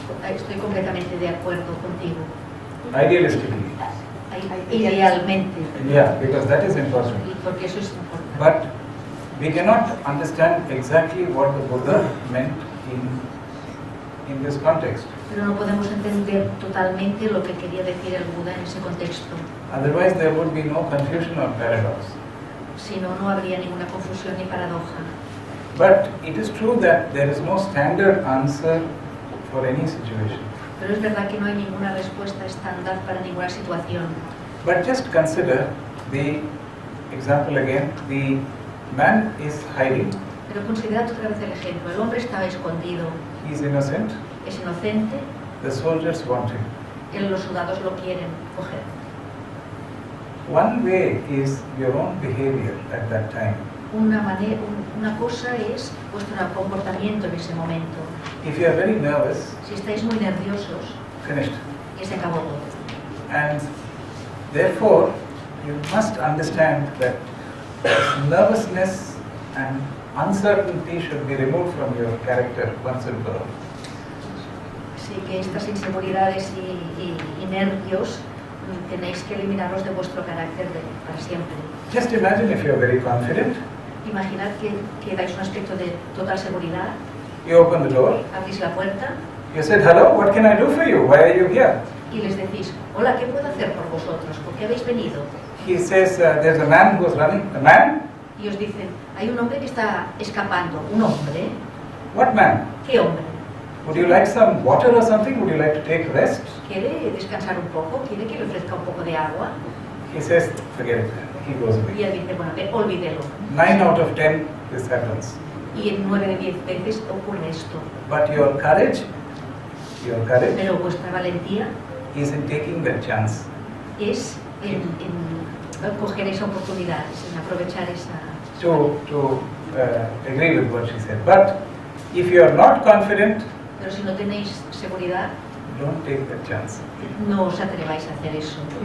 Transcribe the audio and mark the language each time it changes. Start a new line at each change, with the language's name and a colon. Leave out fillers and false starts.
Spanish: Estoy completamente de acuerdo contigo.
English: Idealistically.
Spanish: Idealmente.
English: Yeah, because that is important.
Spanish: Porque eso es importante.
English: But we cannot understand exactly what the Buddha meant in this context.
Spanish: Pero no podemos entender totalmente lo que quería decir el Buda en ese contexto.
English: Otherwise there would be no confusion or paradox.
Spanish: Si no, no habría ninguna confusión ni paradoja.
English: But it is true that there is no standard answer for any situation.
Spanish: Pero es verdad que no hay ninguna respuesta estándar para ninguna situación.
English: But just consider the example again. The man is hiding.
Spanish: Pero considera otra vez el ejemplo. El hombre estaba escondido.
English: He is innocent.
Spanish: Es inocente.
English: The soldiers want him.
Spanish: Los soldados lo quieren coger.
English: One way is your own behavior at that time.
Spanish: Una cosa es vuestro comportamiento en ese momento.
English: If you are very nervous,
Spanish: si estáis muy nerviosos,
English: finished.
Spanish: Y se acabó todo.
English: And therefore, you must understand that nervousness and uncertainty should be removed from your character once and for all.
Spanish: Sí, que estas inseguridades y nervios tenéis que eliminarlos de vuestro carácter para siempre.
English: Just imagine if you are very confident.
Spanish: Imaginad que dais un aspecto de total seguridad.
English: You open the door.
Spanish: Abrís la puerta.
English: You said, hello, what can I do for you? Why are you here?
Spanish: Y les decís, hola, ¿qué puedo hacer por vosotros? ¿Por qué habéis venido?
English: He says, there's a man who's running. A man?
Spanish: Y os dicen, hay un hombre que está escapando. ¿Un hombre?
English: What man?
Spanish: ¿Qué hombre?
English: Would you like some water or something? Would you like to take rest?
Spanish: ¿Quiere descansar un poco? ¿Quiere que le ofrezca un poco de agua?
English: He says, forget it. He goes
Spanish: Y
English: away.
Spanish: él dice, bueno, olvídelo.
English: 9 out of 10, this happens.
Spanish: Y en 9 de 10 veces ocurre esto.
English: But your courage
Spanish: Pero vuestra valentía
English: is in taking that chance.
Spanish: es en coger esa oportunidad, en aprovechar esa...
English: To agree with what she said. But if you are not confident,
Spanish: Pero si no tenéis seguridad,
English: don't take that chance.
Spanish: no os atreváis a hacer eso.